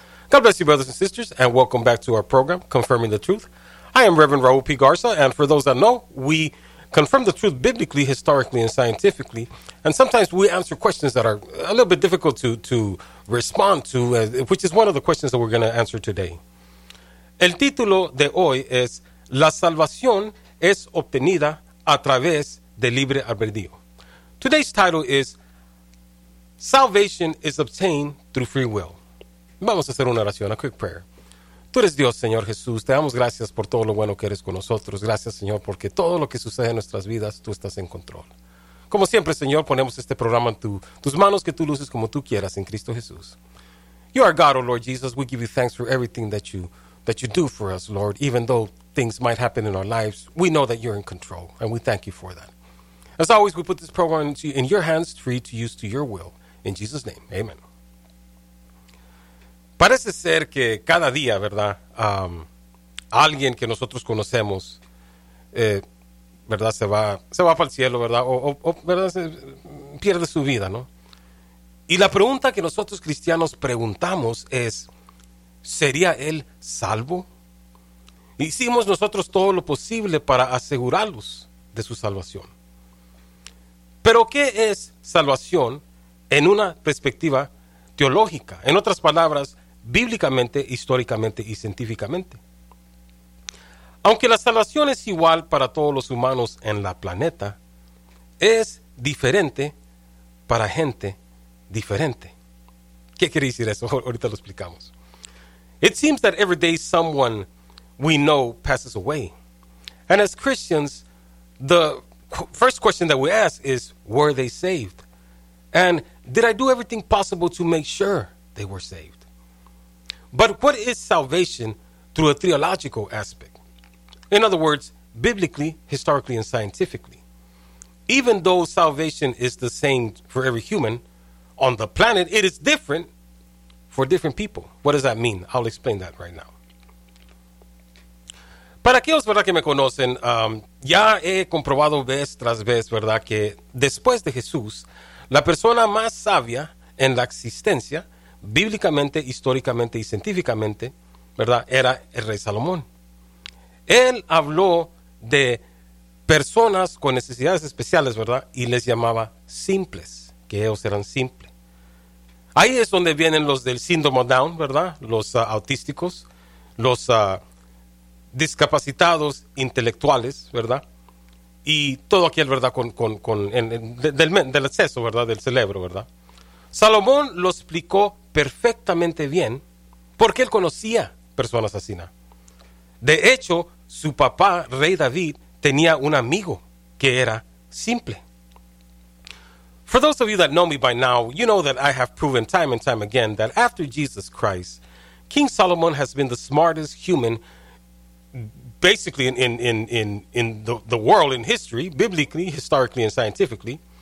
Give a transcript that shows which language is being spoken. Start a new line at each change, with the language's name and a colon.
English: God bless you, brothers and sisters, and welcome back to our program, Confirming the Truth. I am Reverend Raúl Pigarza, and for those that know, we confirm the truth biblically, historically, and scientifically. And sometimes we answer questions that are a little bit difficult to respond to, which is one of the questions that we're going to answer today.
Spanish: El título de hoy es La salvación es obtenida a través de libre albedrío.
English: Today's title is Salvation is obtained through free will.
Spanish: Vamos a hacer una oración,
English: a quick prayer.
Spanish: Tú eres Dios, Señor Jesús. Te damos gracias por todo lo bueno que eres con nosotros. Gracias, Señor, porque todo lo que sucede en nuestras vidas, tú estás en control. Como siempre, Señor, ponemos este programa en tus manos, que tú luces como tú quieras en Cristo Jesús.
English: You are God, oh Lord Jesus. We give you thanks for everything that you do for us, Lord. Even though things might happen in our lives, we know that you're in control, and we thank you for that. As always, we put this program in your hands, free to use to your will. In Jesus' name, amen.
Spanish: Parece ser que cada día, ¿verdad?, alguien que nosotros conocemos, ¿verdad?, se va para el cielo, ¿verdad?, o ¿verdad?, se pierde su vida, ¿no? Y la pregunta que nosotros cristianos preguntamos es, ¿sería él salvo? Hicimos nosotros todo lo posible para asegurarlos de su salvación. ¿Pero qué es salvación en una perspectiva teológica? En otras palabras, bíblicamente, históricamente y científicamente. Aunque la salvación es igual para todos los humanos en la planeta, es diferente para gente diferente. ¿Qué quiere decir eso? Ahorita lo explicamos.
English: It seems that every day someone we know passes away. And as Christians, the first question that we ask is, were they saved? And did I do everything possible to make sure they were saved? But what is salvation through a theological aspect? In other words, biblically, historically, and scientifically. Even though salvation is the same for every human on the planet, it is different for different people. What does that mean? I'll explain that right now.
Spanish: Para aquellos, ¿verdad?, que me conocen, ya he comprobado vez tras vez, ¿verdad?, que después de Jesús, la persona más sabia en la existencia, bíblicamente, históricamente y científicamente, ¿verdad?, era el rey Salomón. Él habló de personas con necesidades especiales, ¿verdad?, y les llamaba simples, que ellos eran simples. Ahí es donde vienen los del síndrome Down, ¿verdad?, los autísticos, los discapacitados intelectuales, ¿verdad?, y todo aquel, ¿verdad?, del exceso, ¿verdad?, del cerebro, ¿verdad? Salomón lo explicó perfectamente bien, porque él conocía personas así. De hecho, su papá, Rey David, tenía un amigo que era simple.
English: For those of you that know me by now, you know that I have proven time and time again that after Jesus Christ, King Solomon has been the smartest human, basically in the world, in history, biblically, historically, and scientifically.